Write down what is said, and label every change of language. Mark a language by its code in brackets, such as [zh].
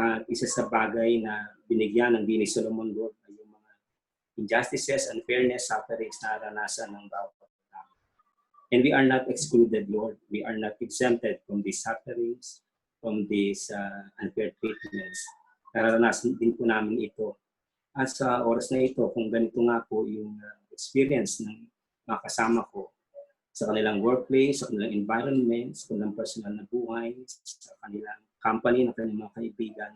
[tl] Isa sa bagay na binigyan ng Bini Solomon Lord ay yung mga [en] injustices, unfairness, sufferings [tl] na naranasan ng bawat tao. [en] And we are not excluded, Lord. We are not exempted from these sufferings, from these unfair treatments. [tl] Naranasan din po namin ito. At sa oras na ito, kung ganito nga po yung experience ng mga kasama ko, sa kanilang workplace, sa kanilang environment, sa kanilang personal na buhay, sa kanilang company, ng kanilang mga kaibigan.